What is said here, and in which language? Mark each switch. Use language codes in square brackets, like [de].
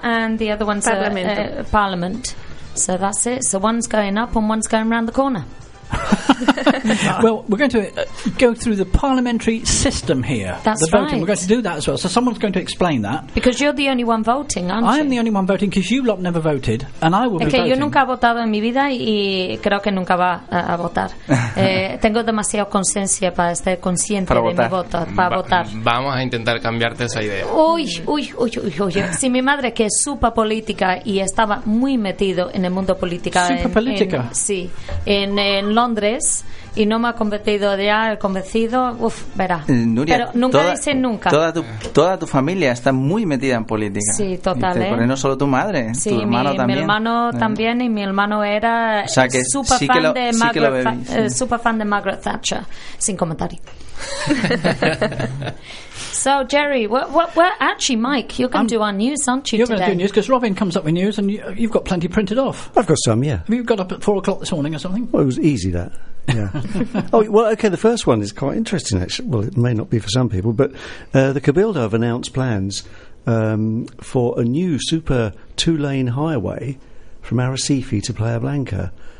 [en] And the other one's Parliament. So that's it. So one's going up and one's going round the corner. Well, we're going to go through the parliamentary system here. That's the voting. Right. We're going to do that as well. So someone's going to explain that. Because you're the only one voting, aren't you? I am the only one voting because you lot never voted, and I will be voting. [es] Yo nunca he votado en mi vida y creo que nunca va a votar. Tengo demasiada conciencia para estar consciente para de votar. Mi voto, para votar. Vamos a intentar cambiarte esa idea. Uy. Si mi madre, que es súper política y estaba muy metido en el mundo político. ¿Superpolítica? Sí. En Londres y no me ha convertido ya, convencido, uff, verá. Nuria, pero nunca dicen nunca. Toda tu familia está muy metida en política. Sí, total. Pero no solo tu madre, sí, tu hermano también. Mi hermano también, y mi hermano era super fan de Margaret Thatcher. Sin comentario. [en] So, Jerry, Mike, you're going to do our news, aren't you, you're today? Going to do news, because Robin comes up with news, and you've got plenty printed off. I've got some, yeah. Have you got up at 4 o'clock this morning or something? Well, it was easy, that. Yeah. Oh, well, okay, the first one is quite interesting, actually. Well, it may not be for some people, but the Cabildo have announced plans for a new super two-lane highway from Arrecife to Playa Blanca.